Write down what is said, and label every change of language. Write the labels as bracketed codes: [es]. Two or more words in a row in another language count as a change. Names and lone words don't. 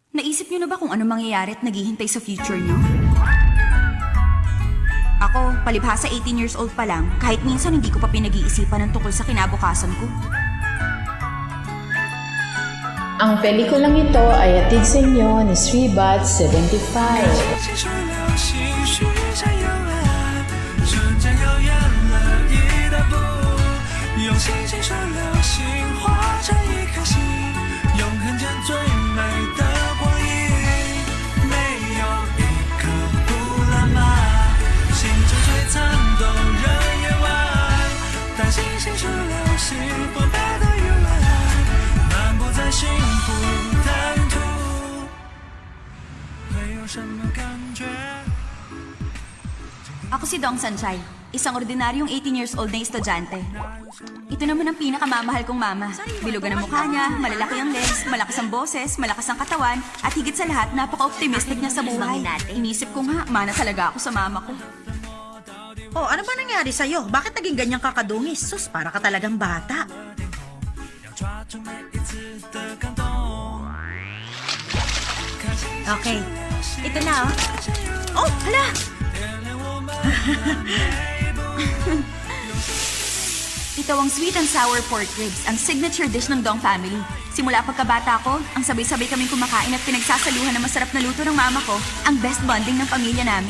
[tl] Naisip niyo na ba kung ano mangyayari at naghihintay sa future niyo? Ako, palibhasa [en] 18 years old [tl] pa lang, kahit minsan hindi ko pa pinag-iisipan ng tungkol sa kinabukasan ko. Ang pelikulang ito ay hatid sa inyo ni Sribat 75. [zh] 细说流星许下幽暗，瞬间又远了一大步。用星星说流星化成一颗星，永恒间最美的光影。没有一刻不浪漫，星辰璀璨动人夜晚。当星星说流星博大的幽暗，漫步在幸福坦途。会有什么感觉？ [tl] Ako si Dong Sanchay, isang ordinaryong [en] 18 years old [tl] na estudyante. Ito naman ang pinakamamahal kong mama. Bilugan ang mukha niya, malalaki ang legs, malakas ang boses, malakas ang katawan, at higit sa lahat, napaka-optimistic niya sa buhay. Inisip ko nga, mana talaga ako sa mama ko. Oh, ano ba nangyari sa'yo? Bakit naging ganyang kakadungis? Sus, para ka talagang bata. [zh] 要抓住每一次的感动。 [tl] Okay, ito na oh. Oh, hala! Ito ang [en] sweet and sour pork ribs, [tl] ang [en] signature dish [tl] ng Dong family. Simula pagkabata ko, ang sabay-sabay kaming kumakain at pinagsasaluhan ng masarap na luto ng mama ko, ang [en] best bonding [tl] ng pamilya namin.